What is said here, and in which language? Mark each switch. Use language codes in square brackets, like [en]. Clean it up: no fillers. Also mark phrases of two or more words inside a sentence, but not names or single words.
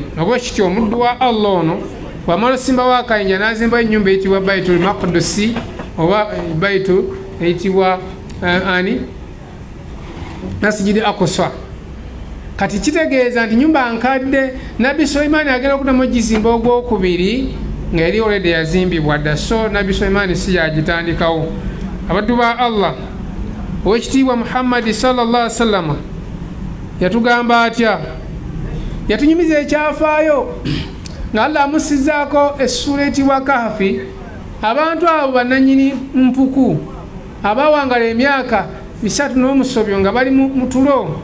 [lg] Nobwekityo omuddu wa Allah ono bw'amala osimbawo akayinja n'azimbawo ennyumba eyitibwa Baitul Maqdisi oba Baitul eyitibwa Masjidi Aqsa. Kati kitegeeza nti nyumba nkadde. Nabbi Sulaimaani agenda okuddamu ogizimba ogwokubiri nga yali olwedde yazimbibwa dda, so Nabbi Sulaimaani si yagitandikawo. Abaddu ba Allah owekitiibwa Muhammadi [ar] صلى الله عليه وسلم [lg] yatugamba atya, yatunyumiza ekyafaayo nga Allah amusizaako essula etibwa Kahfi. Abantu abo bannannyini mpuku abawangala emyaka 3 nga bali mu tulo.